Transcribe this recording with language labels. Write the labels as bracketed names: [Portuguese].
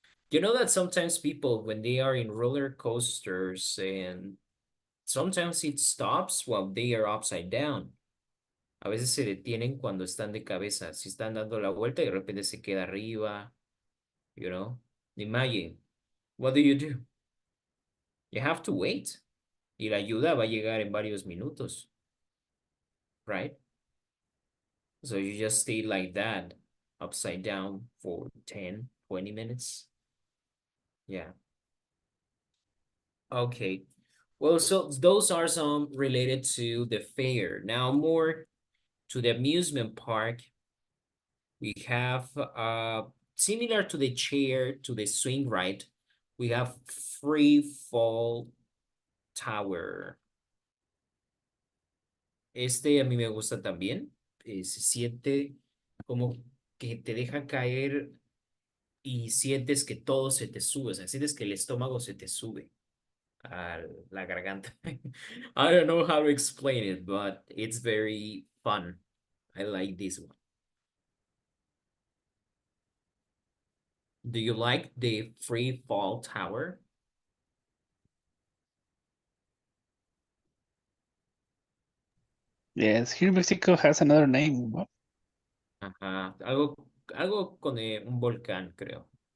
[English] You know that sometimes people, when they are in roller coasters and sometimes it stops while they are upside down. [Spanish] A veces se detienen cuando están de cabeza. Si están dando la vuelta y de repente se queda arriba, you know. [English] Imagine, what do? You have to wait. [Spanish] Y la ayuda va a llegar en varios minutos. [English] Right? So you just stay like that, upside down for 10, 20 minutes. Yeah. Okay. Well, so those are some related to the fair. Now more to the amusement park. We have similar to the chair, to the swing ride, we have free fall tower. [Spanish] Este a mí me gusta también. Se siente como que te deja caer y sientes que todo se te sube, o sea, sientes que el estómago se te sube a la garganta. [English] I don't know how to explain it, but it's very fun. I like this one. Do you like the free fall tower? Yes, here Mexico has another name. What? [Spanish] Ajá, algo con un volcán, creo.